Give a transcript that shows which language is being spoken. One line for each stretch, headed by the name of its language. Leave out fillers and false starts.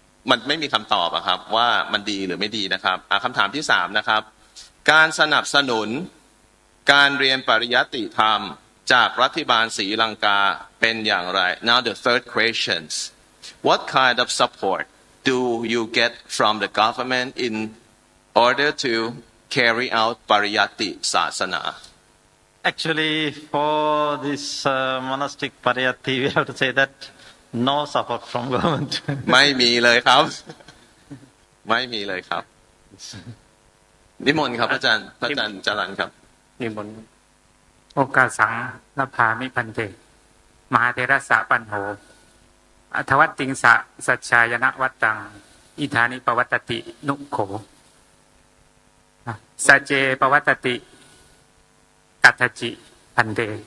Thai: มันไม่มีคำตอบครับว่ามันดีหรือไม่ดีนะครับคำถามที่3นะครับการสนับสนุนการเรียนปริยัติธรรมจากรัฐบาลศรีลังกาเป็นอย่างไร
English: Now the third question What kind of support do you get from the government in order to carry out Pariyatti Sasana? Actually, for this monastic Pariyatti, we have to say that no support from government.
Thai: ไม่มีเลยครับไม่มีเลยครับนิมนต์ครับพระอาจารย์จรัญครับ
Pali: นิมนต์โอกาสังนภามิพันเตมหาเทระสะปันโหอัทวัตติงสะสัจชายนะวัตตังอิธานิปวัตตินุโขสัจเจปวัตติกัตถจิพันเต